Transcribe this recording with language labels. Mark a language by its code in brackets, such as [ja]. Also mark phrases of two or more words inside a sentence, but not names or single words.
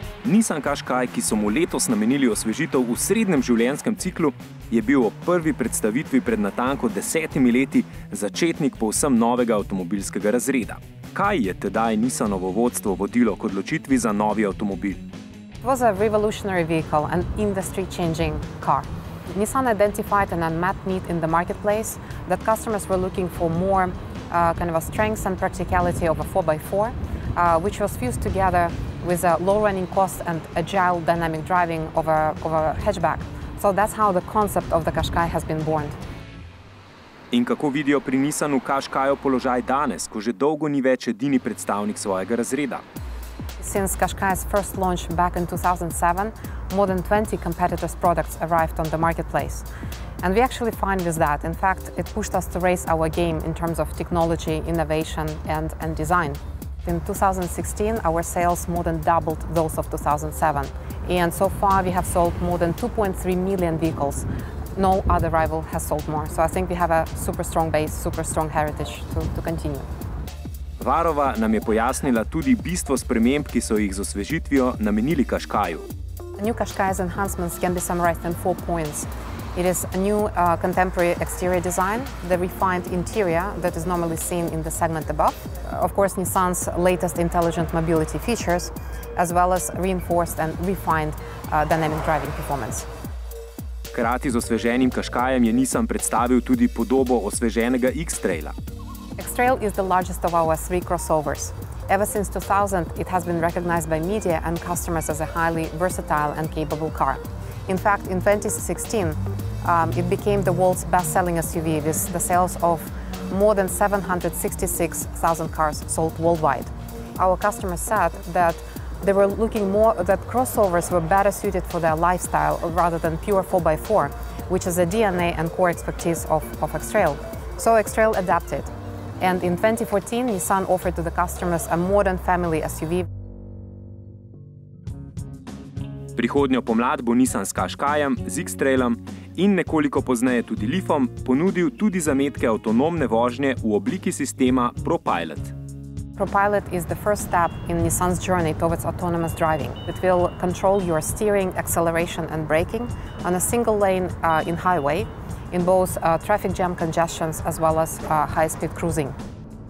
[sl] Nissan Qashqai, ki so mu letos namenili osvežitev v srednjem življenjskem ciklu, je bil ob prvi predstavitvi pred natanko 10 leti začetnik povsem novega avtomobilskega razreda. Kaj je tedaj Nissanovo vodstvo vodilo k odločitvi za novi avtomobil? [en] It was a revolutionary vehicle, an industry-changing car. Nissan identified an unmet need in the marketplace that customers were looking for more kind of a strength and practicality of a 4x4, which was fused together with a low running cost and agile dynamic driving of a hatchback. So that's how the concept of the Qashqai has been born. [sl] In kako vidijo pri Nissanu Qashqaijev položaj danes, ko že dolgo ni več edini predstavnik svojega razreda? [en] Since Qashqai's first launch back in 2007, more than 20 competitors' products arrived on the marketplace. And we actually find with that, in fact, it pushed us to raise our game in terms of technology, innovation and design. In 2016, our sales more than doubled those of 2007. And so far, we have sold more than 2.3 million vehicles. No other rival has sold more. So I think we have a super strong base, super strong heritage to continue. [sl] Varova nam je pojasnila tudi bistvo sprememb, ki so jih z osvežitvijo namenili Qashqaiu. [en] The new Qashqai's enhancements can be summarized in 4 points. It is a new contemporary exterior design, the refined interior that is normally seen in the segment above. Of course, Nissan's latest intelligent mobility features, as well as reinforced and refined dynamic driving performance. [sl] Hkrati z osveženim Qashqaijem je Nissan predstavil tudi podobo osveženega X-Traila. [en] X-Trail is the largest of our 3 crossovers. Ever since 2000, it has been recognized by media and customers as a highly versatile and capable car. In fact, in 2016, it became the world's best-selling SUV with the sales of more than 766,000 cars sold worldwide. Our customers said that they were looking more that crossovers were better suited for their lifestyle rather than pure 4x4, which is the DNA and core expertise of X-Trail. So X-Trail adapted. And in 2014, Nissan offered to the customers a modern family SUV. [sl] Prihodnjo pomlad bo Nissan s Qashqaijem, z X-Trailom in nekoliko pozneje tudi Leafom ponudil tudi zametke avtonomne vožnje v obliki sistema ProPilot. [en] ProPilot is the first step in Nissan's journey towards autonomous driving. It will control your steering, acceleration and braking on a single lane in highway, in both traffic jam congestions as well as high-speed cruising.